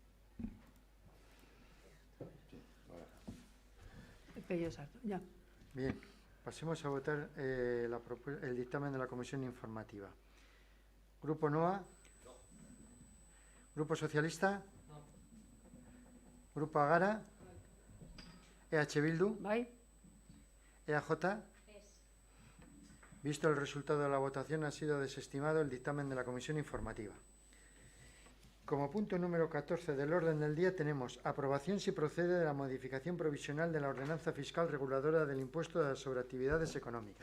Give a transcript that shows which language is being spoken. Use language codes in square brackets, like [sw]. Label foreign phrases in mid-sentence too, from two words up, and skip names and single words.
[es] Ya. Bien, pasemos a votar el dictamen de la Comisión Informativa. ¿Grupo NOA? No. ¿Grupo Socialista? No. ¿Grupo Agara? ¿EH Bildu? Bai. ¿EAJ? Visto el resultado de la votación, ha sido desestimado el dictamen de la Comisión Informativa. Como punto número 14 del orden del día tenemos aprobación si procede de la modificación provisional de la ordenanza fiscal reguladora del impuesto sobre actividades económicas.